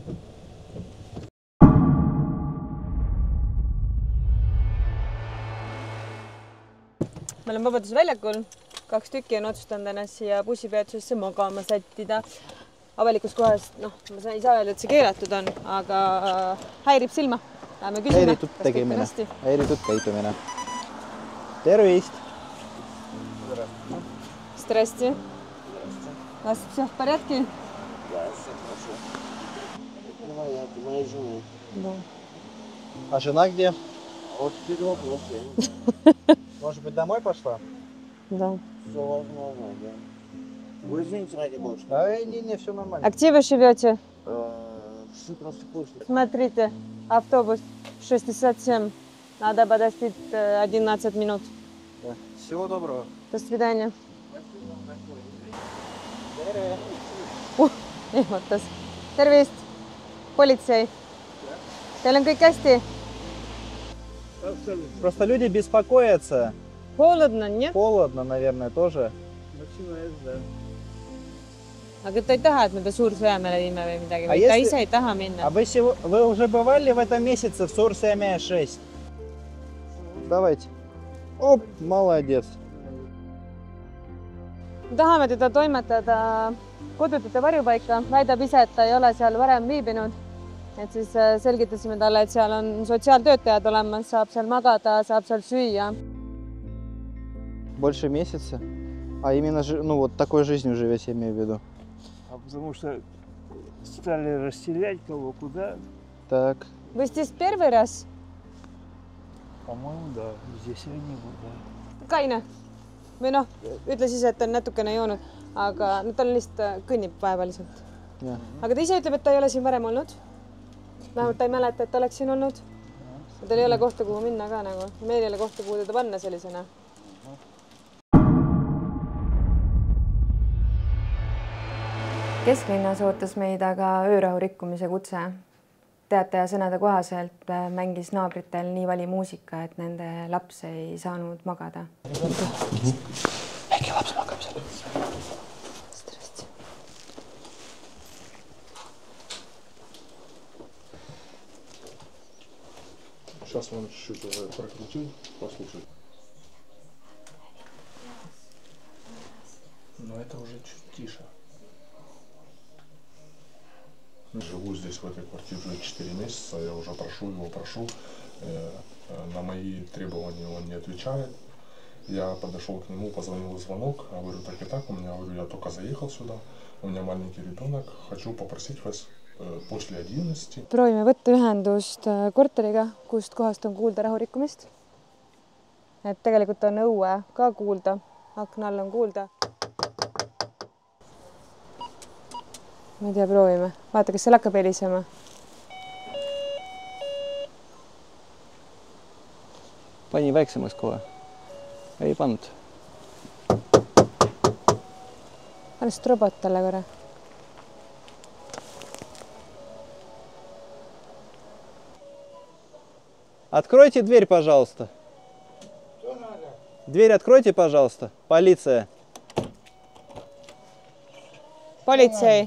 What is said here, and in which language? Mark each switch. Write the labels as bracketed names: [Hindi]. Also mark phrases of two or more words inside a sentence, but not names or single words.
[Estonian] Me oleme Vabaduse väljakul. 2 tükki on otsustanud ennast siia bussipeatusesse magama sättida. Avalikus kohas, noh, ma ei saa öelda, et see keelatud on, aga häirib silma. Läheme küsime. Häiritud tegemine, häiritud käitumine. Tervist! [Russian] Здрасте. У вас все в порядке? Да, все хорошо. Моя жена. Да. А жена где? Вот теперь вопрос. Может быть, домой пошла? Да. Все возможно, да. Вы извините, ради бога. Не, все нормально. А где вы живете? Просто Смотрите, автобус 67. Надо подождать 11 минут. Да. Всего доброго. До свидания. [Estonian] Ehmatas. Tervist, politsei. Teil on kõik hästi? [Russian] Просто люди беспокоятся. Холодно, нет? Холодно, наверное, тоже. [Estonian] Aga ta ei taha, et me ta Suur-Sõjamäele viime või midagi. [Russian] А [Estonian] Ta [Russian] если- [Estonian] ise ei taha minna. [Russian] А вы уже бывали в этом месяце в Суur-Sõjamäe 6? Давайте. Оп, молодец. [Estonian] Tahame teda toimetada kodutute varjupaika. Väidab ise, et ta ei ole seal varem viibinud. Et siis selgitasime talle, et seal on sotsiaaltöötajad olemas, saab seal magada, saab seal süüa. [Russian] Больше месяца? А именно, ну, вот такой жизнью живете, я имею в виду. А потому что стали расселять кого куда. Так. Вы здесь первый раз? По-моему, да. Здесь я не был, да. [Estonian] Kaine. Või noh, ütles ise, et ta on natukene joonud, aga no, ta lihtsalt kõnnib vaevaliselt. Ja. Aga ta ise ütleb, et ta ei ole siin varem olnud. Vähemalt ta ei mäleta, et ta oleks siin olnud. Tal ei ole kohta, kuhu minna ka nagu. Meil ei ole kohta, kuhu teda panna sellisena. Kesklinnas ootas meid aga öörahu rikkumise kutse. Teataja sõnade kohaselt mängis naabritel nii vali muusika, et nende laps ei saanud magada. Äkki laps magab seal? [Russian] Здрасте. Сейчас вам чуть-чуть уже прокрутил, послушай. Но это уже чуть тише. Живу здесь, в этой квартире, уже 4 месяца. Я уже прошу его. На мои требования он не отвечает. Я подошел к нему, позвонил звонок. Я говорю, так и так, я только заехал сюда. У меня маленький ребенок. Хочу попросить вас после 11. [Estonian] Proovime võtta ühendust korteriga, kust kohast on kuulda rahurikkumist. Et tegelikult on õue ka kuulda. Akna all on kuulda. Ma ei tea, proovime. Vaata, kas seal hakkab helisema. Pani väiksemaks kohe. Ei pannud. Anna just robot talle korra. [Russian] Откройте дверь, пожалуйста. Что надо? Дверь откройте, пожалуйста. Полиция. [Estonian] Politsei.